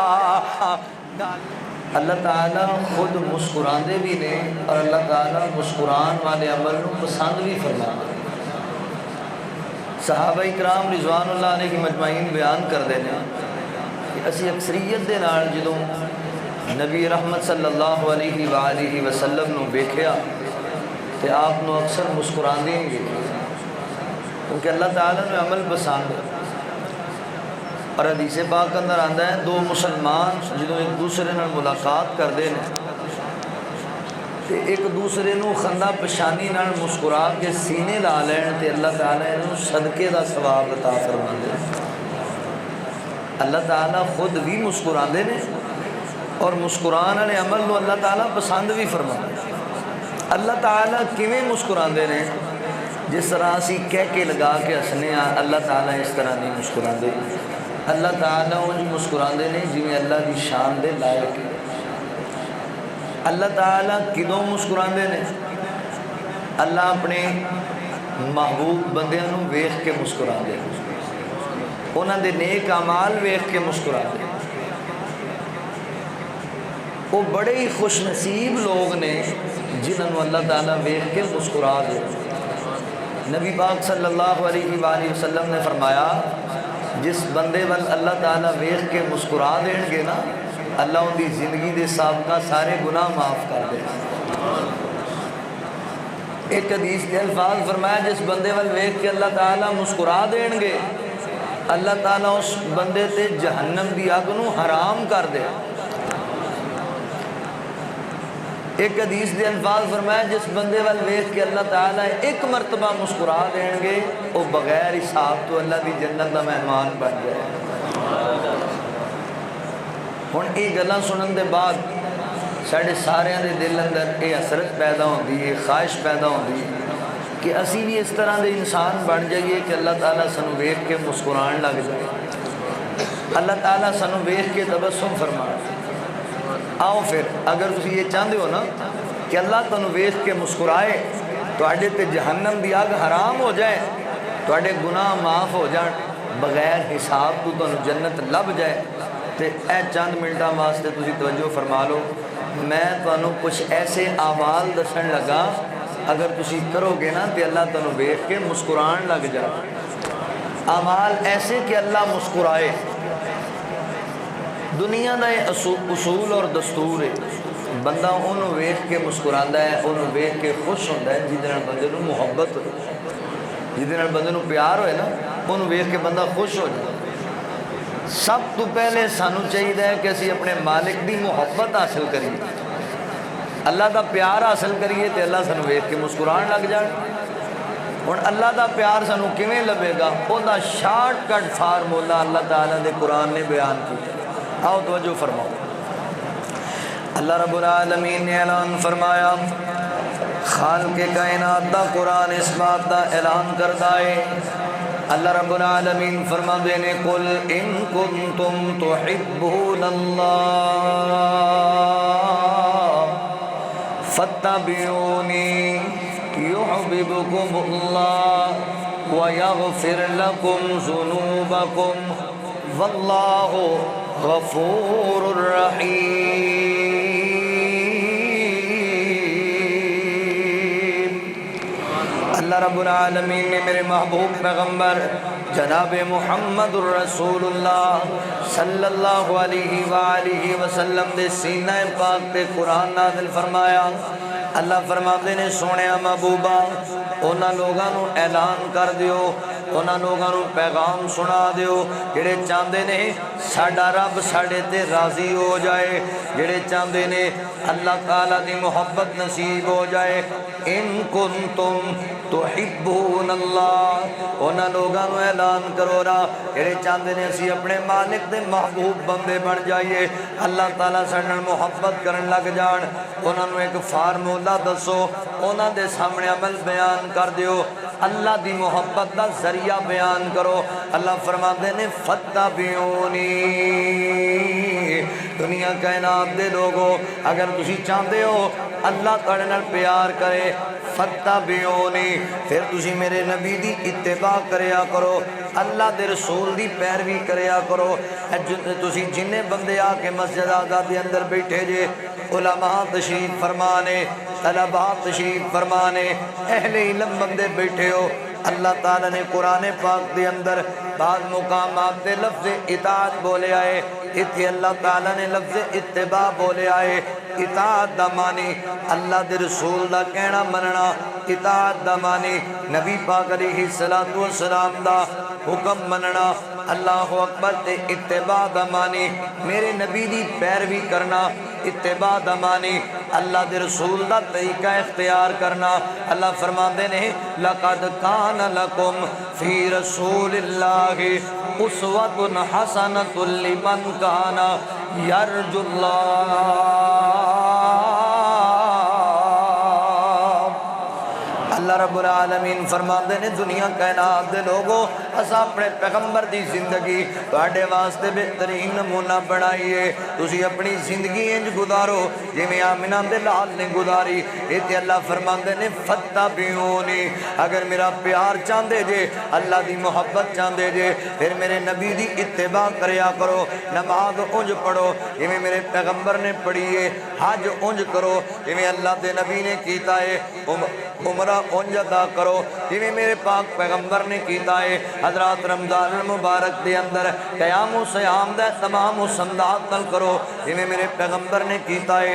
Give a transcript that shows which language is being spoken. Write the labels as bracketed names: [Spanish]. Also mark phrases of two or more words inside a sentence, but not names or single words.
[Punjabi] اللہ تعالیٰ خود مسکران دے بھی نے، اور اللہ تعالیٰ مسکران والے عمل نو پسند بھی فرماتا۔ صحابہ اکرام [Arabic] رضوان اللہ علیہ مجمعین [Punjabi] بیان کر دینے کہ اسی اکثریت دے نال جدوں نبی رحمت [Arabic] صلی اللہ علیہ وآلہ وسلم [Punjabi] نو بیکھیا تے آپ نو اکثر مسکران دیں گے، کیونکہ اللہ تعالیٰ نے عمل پسند ہے۔ اور حدیث پاک اندر آندا ہے دو مسلمان جدوں ایک دوسرے نال ملاقات کردے نے تے ایک دوسرے نو خندہ پشانی نال مسکرا کے سینے لا لین تے اللہ تعالیٰ انہوں صدقے دا ثواب عطا فرماندے۔ اللہ تعالیٰ خود بھی مسکراندے نے اور مسکران والے عمل نو اللہ تعالیٰ پسند بھی فرماندے۔ اللہ تعالیٰ کیویں مسکراندے نے؟ جس طرح اسی کہہ کے لگا کے ہسنے ہاں، اللہ تعالیٰ اس طرح نہیں مسکراندے۔ اللہ تعالیٰ انج مسکراندے نے جویں اللہ دی شان دے لائق ہے۔ اللہ تعالیٰ کدوں مسکراندے نے؟ اللہ اپنے محبوب بندیاں نو ویکھ کے مسکراندے، انہاں دے نیک اعمال ویکھ کے مسکراندے۔ وہ بڑے ہی خوش نصیب لوگ نے جنہاں نو اللہ تعالیٰ ویکھ کے مسکرا دے۔ نبی پاک [Arabic] صلی اللہ علیہ وآلہ وسلم [Punjabi] نے فرمایا جس بندے وال اللہ تعالیٰ ویکھ کے مسکرا دیں گے نا، اللہ ان دی زندگی دے سابقہ سارے گناہ معاف کر دے۔ ایک حدیث کے الفاظ فرمایا جس بندے وال ویکھ کے اللہ تعالیٰ مسکرا دیں گے، اللہ تعالیٰ اس بندے تے جہنم دی اگ نو حرام کر دے۔ ایک حدیث دے الفاظ فرمایا جس بندے وال ویکھ کے اللہ تعالیٰ ایک مرتبہ مسکرا دیں گے، وہ بغیر حساب تو اللہ دی جنت دا مہمان بن جائے۔ ہن یہ گلاں سنن دے بعد ساڈے سارے دے دل اندر یہ حسرت پیدا ہوندی ہے، خواہش پیدا ہوندی ہے کہ اسی بھی اس طرح دے انسان بن جائیے کہ اللہ تعالیٰ سانو ویکھ کے مسکران لگ جائے، اللہ تعالیٰ سانو ویکھ کے تبسم فرمائے۔ آؤ پھر اگر تسی یہ چاہتے ہو نا کہ اللہ تانوں ویکھ کے مسکرائے، تواڈے تے جہنم دی اگ حرام ہو جائے، تواڈے گناہ معاف ہو جان، بغیر حساب تو تانوں جنت لب جائے، تے اے چند منٹاں واسطے تسی توجہ فرما لو۔ میں تانوں کچھ ایسے اعمال دسن لگا اگر تسی کرو گے نا تے اللہ تانوں ویکھ کے مسکران لگ جائے۔ اعمال ایسے کہ اللہ مسکرائے۔ دنیا دا یہ اصول اور دستور ہے، بندہ انہوں ویکھ کے مسکراندا ہے، انہوں ویکھ کے خوش ہوندا ہے جہدے نال بندے نوں محبت ہوئے، جہدے نال بندے نوں پیار ہوئے نا، انہوں ویکھ کے بندہ خوش ہو جائے۔ سب تو پہلے سانو چاہیے کہ اسی اپنے مالک دی محبت حاصل کریے، اللہ دا پیار حاصل کریے تے اللہ سانو ویکھ کے مسکران لگ جائے۔ ہن اللہ دا پیار سانو کیویں لبے گا؟ او دا شارٹ کٹ فارمولا اللہ تعالیٰ دے قرآن نے بیان کیا۔ آؤ توجہ فرماؤ۔ [Arabic] اللہ رب العالمین [Punjabi] نے اعلان فرمایا، خالق کائنات دا قرآن اس بات دا اعلان کرتا ہے۔ [Arabic] اللہ رب العالمین [Punjabi] فرما دینے [Arabic] قل ان کنتم تحبون اللہ فاتبعونی يحببكم الله ويغفر لكم ذنوبكم والله غفور رحیم۔ اللہ رب العالمین [Punjabi] نے میرے محبوب پیغمبر جناب محمد الرسول اللہ [Arabic] صلی اللہ علیہ وآلہ وسلم [Punjabi] دے سینہ پاک تے قرآن نازل فرمایا۔ اللہ فرماتے نے سونیا محبوبہ انہاں لوگاں نو اعلان کر دیو، انہاں لوگاں نو پیغام سنا دیو جڑے چاہندے نے ساڈا رب ساڈے تے راضی ہو جائے، جڑے چاہندے نے اللہ تعالیٰ دی محبت نصیب ہو جائے۔ [Arabic] ان کنتم تحبون اللہ، [Punjabi] انہاں لوگاں نو اعلان کرو را جڑے چاہندے نے اسی اپنے مالک دے محبوب بندے بن جائیے، اللہ تعالیٰ ساڈے نال محبت کرن لگ جان۔ انہاں نو ایک فارمولہ دسو، انہاں دے سامنے عمل بیان کر دیو، اللہ دی محبت دا ذریعہ بیان کرو۔ اللہ فرماتے نے فتبعونی، دنیا کائنات دے لوگو اگر تسی چاہتے ہو اللہ تہاڈے نال پیار کرے، فتبعونی، پھر تسی میرے نبی دی اتباع کریا کرو، اللہ دے رسول دی پیروی کریا کرو۔ تسی جننے بندے آ کے مسجد آزاد دے اندر بیٹھے جے، علماء تشریف فرمانے، طلباء تشریف فرمانے، اہل علم بندے بیٹھے ہو، اللہ تعالیٰ نے قرآن پاک دے اندر بعض مقامات دے لفظ اطاعت بولے آئے، اتھے اللہ تعالیٰ نے لفظ اتباع بولے آئے۔ اطاعت دا معنی اللہ دے رسول دا کہنا مننا، اطاعت دا معنی نبی پاک [Arabic] علیہ السلام [Punjabi] دا حکم مننا، [Arabic] اللہ اکبر۔ [Punjabi] تے اتباع دا معنی میرے نبی دی پیروی کرنا، اتباع دا معنی اللہ دے رسول دا طریقہ اختیار کرنا۔ [Urdu] اللہ فرماتے ہیں [Arabic] لَقَدْ كَانَ لَكُمْ فِي رَسُولِ اللَّهِ أُسْوَةٌ حَسَنَةٌ لِمَنْ كَانَ يَرْجُو اللَّهَ۔ اللہ رب العالمین [Punjabi] فرماتے ہیں دنیا کائنات دے لوگوں اسا اپنے پیغمبر دی زندگی تواڈے واسطے بہترین نمونہ بنائیے، تسی اپنی زندگی انج گزارو جویں آمنہ دے لال نے گزاری۔ ایتھے اللہ فرماتے ہیں فتبعونی، اگر میرا پیار چاہندے جے، اللہ دی محبت چاہندے جے، پھر میرے نبی دی اتباع کریا کرو، نماز انج پڑھو جویں میرے پیغمبر نے پڑھی ہے، حج انج کرو جویں اللہ دے نبی نے کیتا ہے، عمرہ انج ادا کرو جویں میرے پاک پیغمبر نے کیتا ہے۔ حضرات رمضان المبارک دے اندر قیام و سیام دا تمام و سمدات نل کرو جویں میرے پیغمبر نے کیتا ہے۔